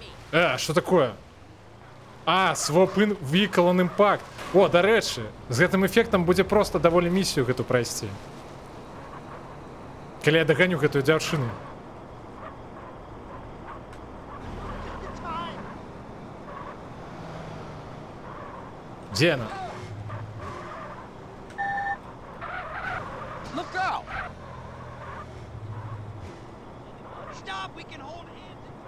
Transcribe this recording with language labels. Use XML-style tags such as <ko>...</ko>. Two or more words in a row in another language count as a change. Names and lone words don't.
<uk>Що таке?</uk> <en>Swap in Vehicle on Impact.</en> <uk>О, до речі,</uk> <be>з гэтым эффектам будзе просто даволі місію гэту прайсці. Калі я даганю гэтую дзяўчыну. Дзе яна?</be> <en>Look out! Stop, we can hold hands.</en>